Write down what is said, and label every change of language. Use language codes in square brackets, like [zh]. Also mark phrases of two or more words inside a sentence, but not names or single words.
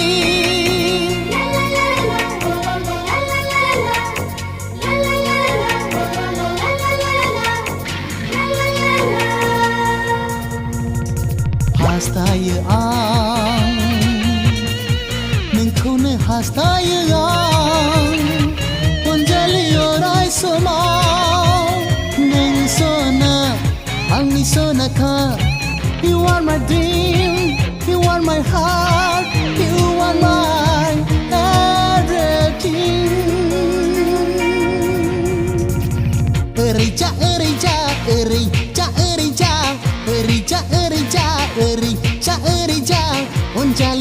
[brx] हास्थायो आं नोंखौनो हास्थायो आं अनजालि अराय समाव नों सना आंनि सनाखा [en] You are my dream, you are my heart, you are my everything Erija erija erija erija erija erija erija erija Onjali